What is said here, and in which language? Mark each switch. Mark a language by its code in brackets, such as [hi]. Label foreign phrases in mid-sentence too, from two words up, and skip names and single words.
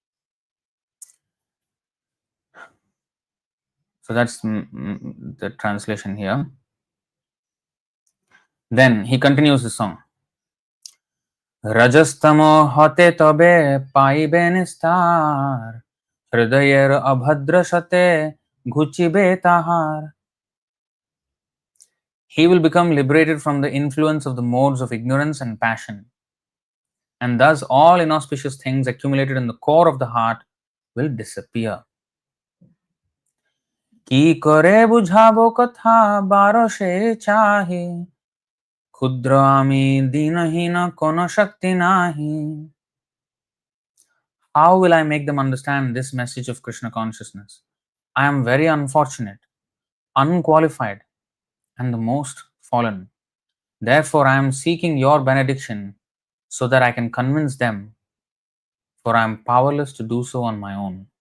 [en] So that's the translation here. Then he continues the song. [bn] রজস্তমো হতে তবে পাইবে নিস্তার হৃদয়ের অভদ্রসতে ঘুচিবে তাহার. [en] He will become liberated from the influence of the modes of ignorance and passion, and thus all inauspicious things accumulated in the core of the heart will disappear. [bn] কি করে বুঝাবো কথা বড় সে চাহে ক্ষুদ্র আমি দীনহীন কোন শক্তি নাহি. [en] How will I make them understand this message of Krishna consciousness? I am very unfortunate, unqualified, and the most fallen. Therefore, I am seeking your benediction so that I can convince them, for I am powerless to do so on my own.